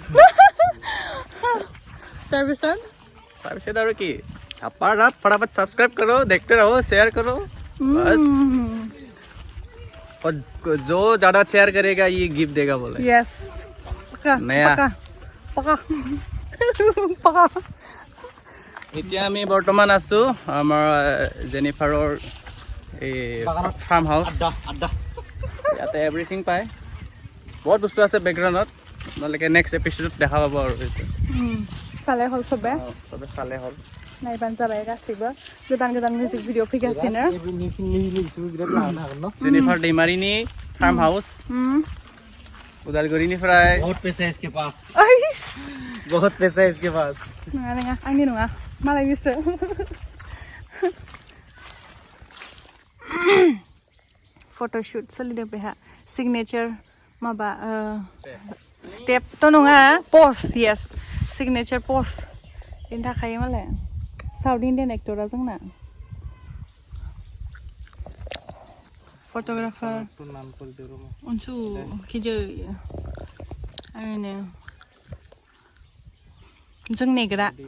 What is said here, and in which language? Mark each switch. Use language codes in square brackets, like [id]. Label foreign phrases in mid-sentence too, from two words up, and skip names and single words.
[hi] और की फटाफट सब्सक्राइब करो देखते रहो शेयर करो बस और जो ज्यादा शेयर करेगा ये गिफ्ट देगा बोले [en] यस [hi] नया पका [as] এতিয়া আমি বৰ্তমান আছো আমাৰ জেনিফাৰৰ এই ফাৰ্ম হাউচ ইয়াতে এভৰিথিং পায় বহুত বস্তু আছে বেকগ্ৰাউণ্ডত আপোনালোকে [en] Next episode [as] দেখা পাব আৰু চালে হ'ল চবে চালে হ'ল [brx] नायबानो जाबाय गासैबो गोदान गोदान [en] music video [brx] फैगासिनो जेनिफार दैमारिनि फार्म हाउस उदालगुरिनिफ्राय [hi] बहुत पैसा है इसके पास बहुत पैसा है इसके पास [brx] नङा नङा आंनि नङा मालायनिसो फट'शुट सोलिदों बेहा सिगनेचार माबा स्टेपथ' नङा पस्ट येस सिगनेचार पस्ट बेनि थाखाय मालाय [en] South Indian actor [brx] जोंना फट'ग्राफार अनसु खिजो आरो जों नेग्रा